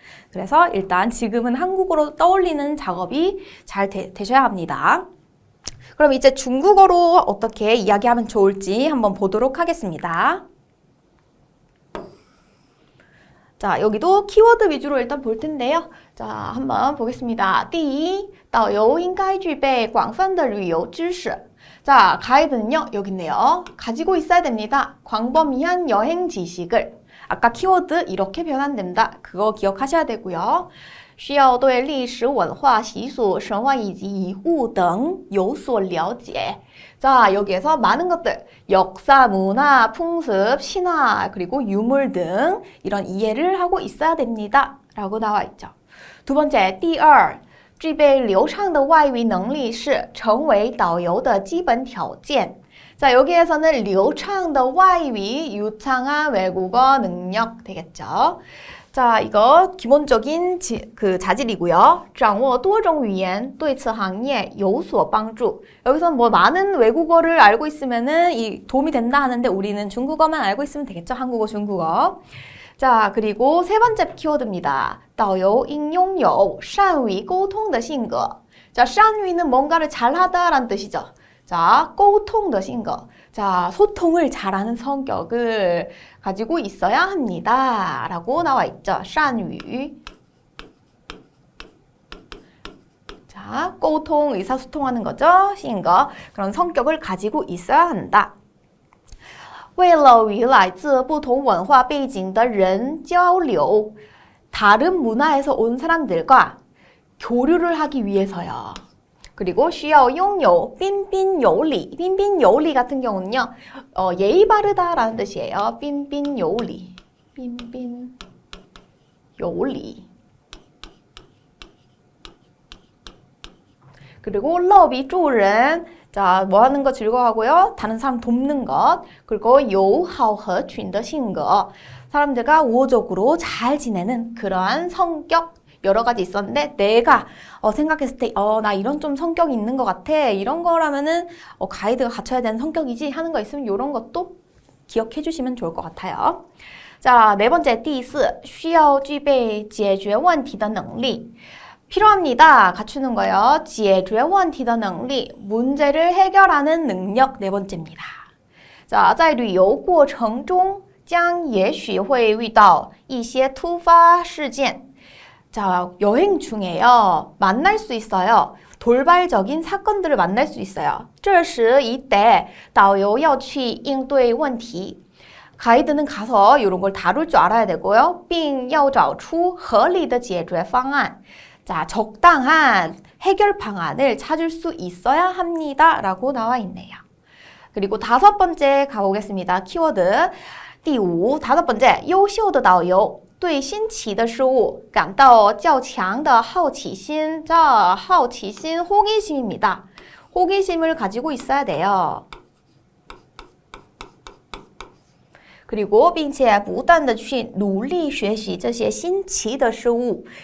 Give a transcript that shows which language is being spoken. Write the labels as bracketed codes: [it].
[ko] 그래서 일단 지금은 한국어로 떠올리는 작업이 잘 되셔야 합니다. 그럼 이제 중국어로 어떻게 이야기하면 좋을지 한번 보도록 하겠습니다. 자, 여기도 키워드 위주로 일단 볼 텐데요. 자, 한번 보겠습니다. [zh] 第一, 导游应该具备广泛的旅游知识. [ko] 자, 가이드는요, 여기 있네요. 가지고 있어야 됩니다. 광범위한 여행 지식을. 아까 키워드 이렇게 변환된다. 그거 기억하셔야 되고요. [zh] 需要对历史文化习俗神话以及遗物等有所了解. [ko] 자, 여기에서 많은 것들 역사, 문화, 풍습, 신화, 그리고 유물 등 이런 이해를 하고 있어야 됩니다 라고 나와 있죠. 2번째, [zh] 第二具备流畅的外语能力是成为导游的基本条件. [ko] 자, 여기에서는 [zh] 流畅的外语, [ko] 유창한 외국어 능력 되겠죠. 자, 이거 기본적인 그 자질이고요. [zh] 掌握多种语言对此行业有所帮助. [ko] 여기서 뭐 많은 외국어를 알고 있으면은 이 도움이 된다 하는데 우리는 중국어만 알고 있으면 되겠죠? 한국어, 중국어. 자, 그리고 세 번째 키워드입니다. [zh] 导游应拥有善于沟通的性格. [ko] 자, 善于는 뭔가를 잘하다라는 뜻이죠. [zh] 자, 沟通的性格. [ko] 자, 소통을 잘하는 성격을 가지고 있어야 합니다. 라고 나와 있죠. 善于. 자, 沟通, 의사소통하는 거죠. [zh] 性格. [ko] 그런 성격을 가지고 있어야 한다. [zh] 为了与来自不同文化背景的人交流. [ko] 다른 문화에서 온 사람들과 교류를 하기 위해서요. 그리고 [zh] 需要拥有彬彬有礼. [ko] 彬彬有礼 같은 경우는요. 예의 바르다라는 뜻이에요. [zh] 彬彬有礼.彬彬有礼. [ko] 그리고 [zh] 乐比助人. [ko] 자, 뭐 하는 거 즐거워하고요. 다른 사람 돕는 것. [zh] 그리고 友好合群的性格. [ko] 사람들과 우호적으로 잘 지내는 그러한 성격. 여러 가지 있었는데 내가 생각했을 때 나 이런 좀 성격이 있는 것 같아. 이런 거라면은 가이드가 갖춰야 되는 성격이지 하는 거 있으면 이런 것도 기억해 주시면 좋을 것 같아요. 자, 네 번째 [zh] 第四需要具备解决问题的能力. [ko] 필요합니다. 갖추는 거요. [zh] 解决问题的能力. [ko] 문제를 해결하는 능력. 네 번째입니다. [zh] 자, 在旅游过程中将也许会遇到一些突发事件. [ko] 자, 여행 중에요. 만날 수 있어요. 돌발적인 사건들을 만날 수 있어요. [zh] 这时 [ko] 이때 [zh] 导游要去应对问题. [ko] 가이드는 가서 이런 걸 다룰 줄 알아야 되고요. [zh] 并要找出合理的解决方案. [ko] 자, 적당한 해결 방안을 찾을 수 있어야 합니다. 라고 나와 있네요. 그리고 다섯 번째 가보겠습니다. 키워드 [zh] 第五, [ko] 다섯 번째, [zh] 优秀的导游. 对新奇的事物感到较强的好奇心. [ko] 자, 好奇心, 호기심입니다. 호기심을 가지고 있어야 돼요. 그리고 [zh] 并且不断地去努力学习这些新奇的事物.